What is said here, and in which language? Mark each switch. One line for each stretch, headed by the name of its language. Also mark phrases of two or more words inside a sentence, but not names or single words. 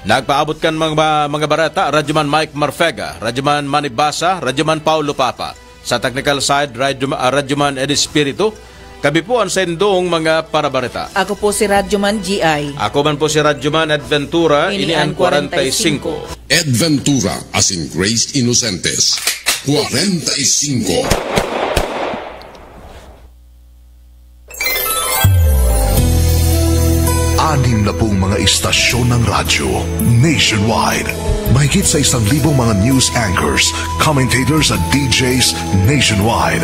Bikol: Nagpaabot kan mga barata Radyoman Mike Marfega, Radyoman Manny Basa, Radyoman Paulo Papa. Sa technical side, Radyoman Ed Espiritu. Kami po ang sendong mga parabarita. Ako po si Radyoman GI. Ako man po si Radyoman Adventura, ini ang 45. Adventura as in Grace Inocentes. 45.
Filipino: Anim na pong mga istasyon ng radyo nationwide. Mahigit sa 1,000 mga
English: news anchors,
Filipino: commentators at DJs nationwide.